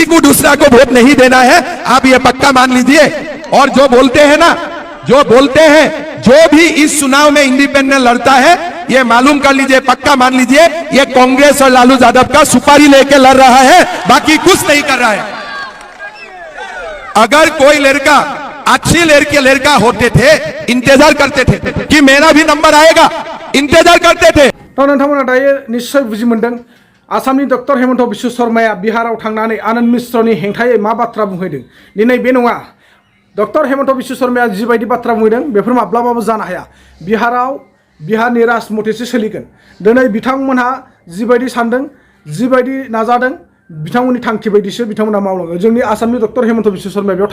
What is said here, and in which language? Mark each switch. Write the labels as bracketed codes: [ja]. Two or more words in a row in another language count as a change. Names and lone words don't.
[hi] को दूसरा को वोट नहीं देना है आप ये पक्का मान लीजिए और जो बोलते हैं जो भी इस चुनाव में इंडिपेंडेंट लड़ता है ये मालूम कर लीजिए पक्का मान लीजिए ये कांग्रेस और लालू यादव का सुपारी लेके लड़ रहा है बाकी कुछ नहीं कर रहा है अगर कोई लड़का अच्छी लड़का होते थे इंतजार करते थे कि मेरा भी नंबर आएगा इंतजार करते थे [brx] तो नोंथांमोना दायो निश्चय बुजि मोनदों आसामनि डक्टर हिमन्त बिश्व शर्माया बिहाराव थांनानै आनन्द मिश्रनि हेंथायै मा बाथ्रा बुंहैदों दिनै बे नङा डक्टर हिमन्त बिश्व शर्माया जिबायदि बाथ्रा बुंहैदों बेफोर माब्लाबाबो जानो हाया बिहारनि राजमथेसो सोलिगोन दिनै बिथांमोनहा जिबायदि सानदों जिबायदि नाजादों बिथांमोननि थांखि बायदिसो बिथांमोना मावलाङो जोंनि आसामनि डक्टर हिमन्त बिश्व शर्माया बेयाव